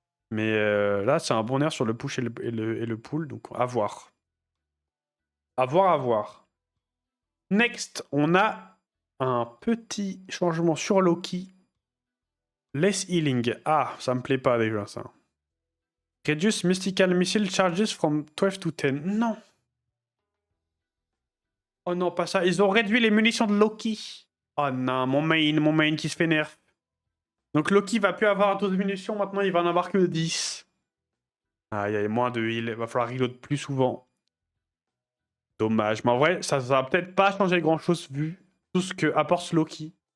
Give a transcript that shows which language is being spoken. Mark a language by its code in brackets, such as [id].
[fr] Mais là, c'est un bon nerf sur le push et le pull, donc à voir. À voir, à voir. Next, on a un petit changement sur Loki. [en] Less healing. [fr] Ah, ça me plaît pas déjà, ça. [en] Reduce mystical missile charges from 12 to 10. [fr] Non. Oh non, pas ça. Ils ont réduit les munitions de Loki. Oh non, mon main qui se fait nerf. Donc Loki va plus avoir 12 munitions, maintenant il va en avoir que 10. Ah, il y a moins de heal, il va falloir reload plus souvent. Dommage. Mais en vrai, ça va peut-être pas changer grand-chose vu tout ce que apporte Loki.